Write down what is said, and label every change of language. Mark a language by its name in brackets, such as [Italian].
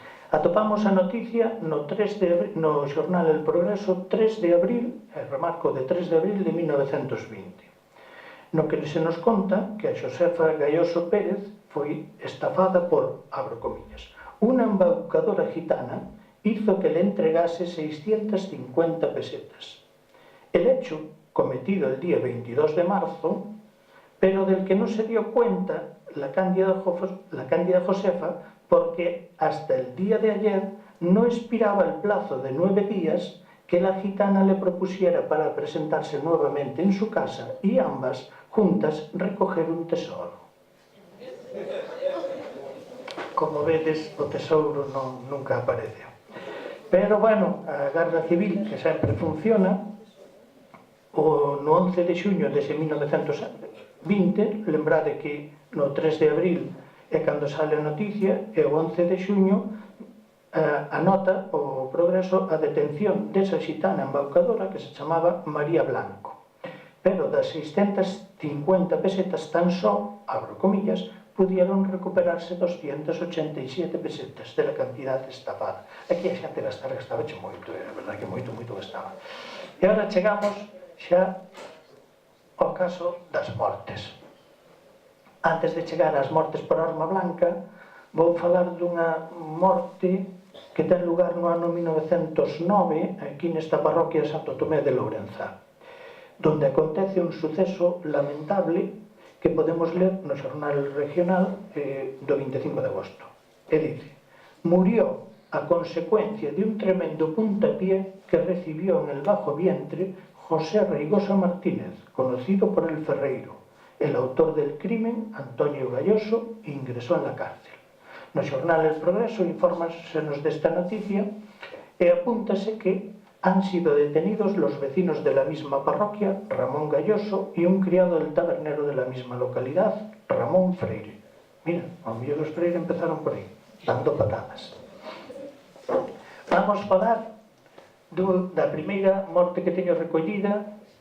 [Galician] Atopamos a noticia no xornal El Progreso 3 de abril, remarco de 3 de abril de 1920, no que se nos conta que a Xosefa Galloso Pérez foi estafada por, abro comillas, unha [Spanish] embaucadora gitana hizo que le entregase 650 pesetas. El hecho, cometido el día 22 de marzo, pero del que no se dio cuenta la cándida Josefa, porque hasta el día de ayer no expiraba el plazo de 9 días que la gitana le propusiera para presentarse nuevamente en su casa y ambas juntas recoger un tesoro. [Galician] Como vedes, o tesouro nunca aparece. Pero, bueno, a Garda Civil, que sempre funciona, no 11 de xuño dese 1920, lembrade que no 3 de abril E cando sale a noticia, e o 11 de xuño, anota o Progreso a detención desa xitana embaucadora que se chamaba María Blanco. Pero das 650 pesetas tan só, abro comillas, [Spanish] pudieron recuperarse 287 pesetas de la cantidad estafada. [Galician] Aquí a xente gastaba moito, é verdade que moito gastaba. E agora chegamos xa ao caso das mortes. Antes de chegar ás mortes por arma blanca, vou falar dunha morte que ten lugar no ano 1909 aquí nesta parroquia de Santo Tomé de Lourenzá, donde acontece un suceso lamentable que podemos ler no xornal regional do 25 de agosto. [Spanish] E dice: murió a consecuencia de un tremendo puntapié que recibió en el bajo vientre José Reigosa Martínez, conocido por el Ferreiro. El autor del crimen, Antonio Galloso, ingresó en la cárcel. [Galician] No xornal El Progreso infórmasenos desta noticia e apúntase que [Spanish] han sido detenidos los vecinos de la misma parroquia, Ramón Galloso, y un criado del tabernero de la misma localidad, Ramón Freire. [Galician] Mira, ao mellor os Freire empezaron por aí, dando patadas. Vamos falar da primeira morte que teño recollida.